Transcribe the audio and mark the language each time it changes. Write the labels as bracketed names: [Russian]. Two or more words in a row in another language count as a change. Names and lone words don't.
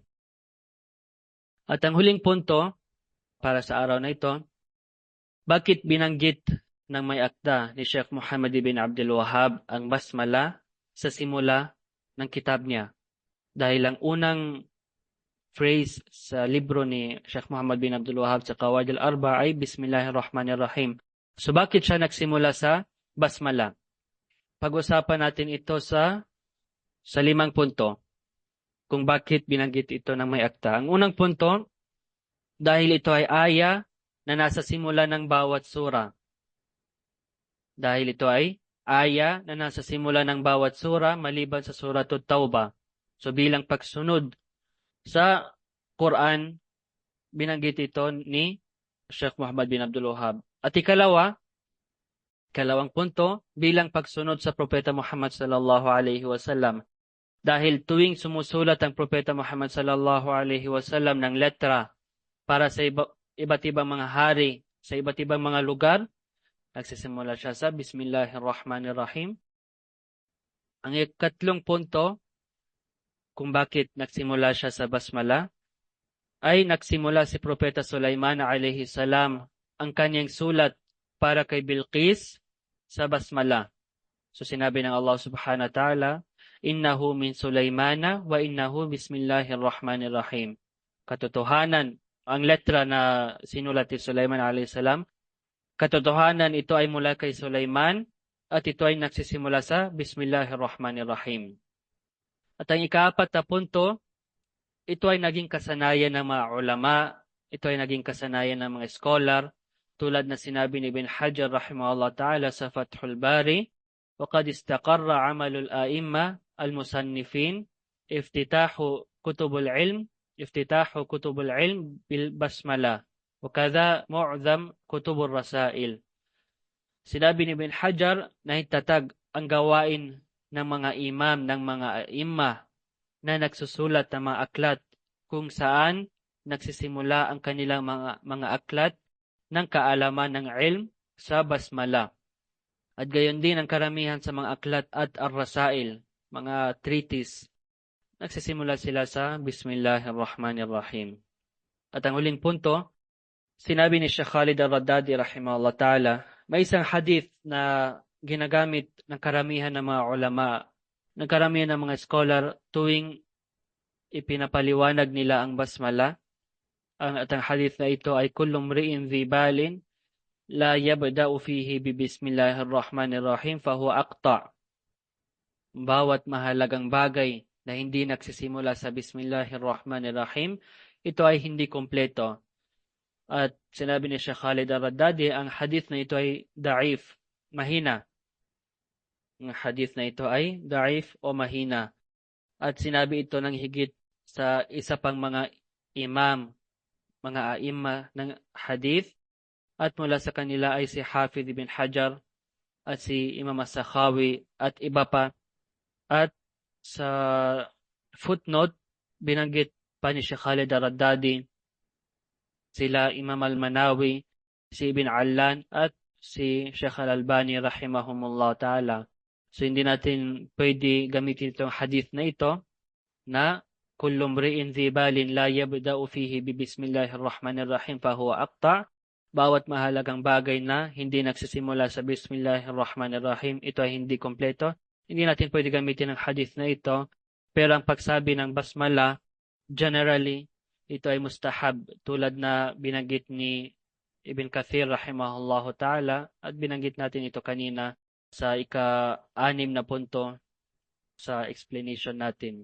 [Filipino] At ang huling punto para sa araw na ito, bakit binanggit ng may akda ni Sheikh Muhammad ibn Abdul Wahhab ang basmala sa simula ng kitab niya? Dahil ang unang phrase sa libro ni Sheikh Muhammad bin Abdul Wahhab sa Qawaid al-Arba ay Bismillahirrahmanirrahim. So bakit siya nagsimula sa basmala? Pag-usapan natin ito sa 5 punto kung bakit binanggit ito ng may akta. Ang unang punto, dahil ito ay aya na nasa simula ng bawat sura. Dahil ito ay aya na nasa simula ng bawat sura maliban sa Suratul Tauba. So bilang pagsunod sa Quran, binanggit ito ni Sheikh Muhammad bin Abdul Wahhab. At ikalawang punto, bilang pagsunod sa Propeta Muhammad [Arabic] صلى الله عليه وسلم. [Filipino] Dahil tuwing sumusulat ang Propeta Muhammad [Arabic] صلى الله عليه وسلم [Filipino] ng letra para sa iba't ibang mga hari, sa iba't ibang mga lugar, nagsisimula siya sa Bismillahirrahmanirrahim. Ang ikatlong punto, kung bakit nagsimula siya sa basmala, ay nagsimula si Propeta Sulaiman [Arabic] عليه السلام [Filipino] ang kanyang sulat para kay Bilqis sa basmala. So sinabi ng Allah [Arabic] سبحانه وتعالى, إنه من سليمان وإنه بسم الله الرحمن الرحيم. [Filipino] Katotohanan, ang letra na sinulat ni Sulaiman [Arabic] عليه السلام, [Filipino] katotohanan ito ay mula kay Sulaiman at ito ay nagsisimula sa Bismillahirrahmanirrahim. At ang ikaapat na punto, ito ay naging kasanayan ng mga ulama, ito ay naging kasanayan ng mga scholar, tulad na sinabi ni Ibn Hajar [Arabic] رحمه الله تعالى [Filipino] sa Fathul Bari, [Arabic] وَقَدْ اسْتَقَرَّ عَمَلُ الْآئِمَّةِ الْمُصَنِّفِينَ افتتاح كتب العلم بالبسملة وكذا معظم كتب الرسائل. [Filipino] Sinabi ni Ibn Hajar na hitatag ang gawain ng mga imam, ng mga aimma na nagsusulat ng mga aklat kung saan nagsisimula ang kanilang mga aklat ng kaalaman ng ilm sa basmala. At gayon din ang karamihan sa mga aklat at ar-rasail, mga treatise, nagsisimula sila sa Bismillahirrahmanirrahim. At ang huling punto, sinabi ni Sheikh Khalid al-Raddadi [Arabic] رحمه الله تعالى, [Filipino] may isang hadith na ginagamit ng karamihan ng mga ulama, ng karamihan ng mga scholar tuwing ipinapaliwanag nila ang basmala. At ang hadith na ito ay [Arabic] كل امرئ ذي بال لا يبدأ فيه ببسم الله الرحمن الرحيم فهو أقطع'. [Filipino] Bawat mahalagang bagay na hindi nagsisimula sa Bismillahirrahmanirrahim, ito ay hindi kompleto. At sinabi ni Sheikh Khalid al-Raddadi, ang hadith na ito ay da'if, mahina. Ang hadith na ito ay da'if o mahina. At sinabi ito ng higit sa isa pang mga imam, mga aimma ng hadith, at mula sa kanila ay si Hafidh ibn Hajar at si Imam as-Sakhawi at iba pa. At sa footnote, binanggit pa ni Sheikh Khalid al-Raddadi sila Imam al-Manawi, si Ibn Allan at si Sheikh al-Albani [Arabic] رحمهم الله تعالى. [Filipino] So hindi natin pwede gamitin itong hadith na ito na [Arabic] كل امرئ ذي بال لا يبدأ فيه ببسم الله الرحمن الرحيم فهو أقطع'. [Filipino] Bawat mahalagang bagay na hindi nagsisimula sa Bismillahirrahmanirrahim, ito ay hindi kompleto. Hindi natin pwede gamitin ang hadith na ito. Pero ang pagsabi ng basmala, generally, ito ay mustahab, tulad na binanggit ni Ibn Kathir [Arabic] رحمه الله تعالى, [Filipino] at binanggit natin ito kanina sa ika-6 na punto sa explanation natin.